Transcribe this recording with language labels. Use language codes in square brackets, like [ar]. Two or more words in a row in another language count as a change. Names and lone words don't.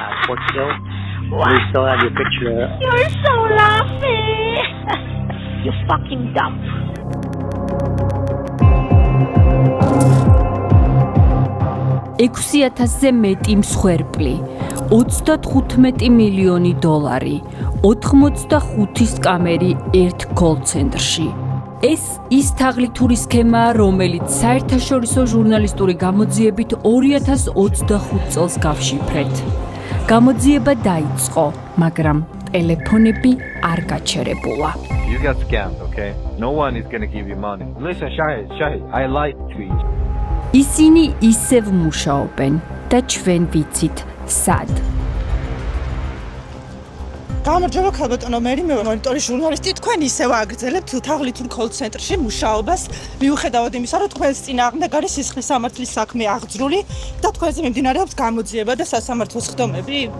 [en] airport still. We still have your picture. You're so laughing. You fucking dumb. [ka] $6,000-ზე მეტი მსხვერპლი, $35 მილიონი, 85 სკამერი ერთ კოლ-ცენტრში. ეს ის თაღლითური სქემაა, რომელიც საერთაშორისო ჟურნალისტური გამოძიებით 2025 წელს გავშიფრეთ. გამოძიება დაიწყო, მაგრამ ტელეფონები არ გაჩერებულა. [en] You got scammed, okay? No one is going to give you money. Listen, Shahid, I lied to you. [ka] ისინი ისევ მუშაობენ და ჩვენ ვიცით სად. გამარჯობა ქალბატონო, მე მონიტორის ჟურნალისტი, თქვენ ისევ აგრძელებთ თაღლითურ კოლ-ცენტრში მუშაობას, მიუხედავად იმისა, რომ თქვენს წინააღმდეგ არის სისხლის სამართლის საქმე აღძრული და თქვენზე მიმდინარეობს გამოძიება და სასამართლო სხდომები.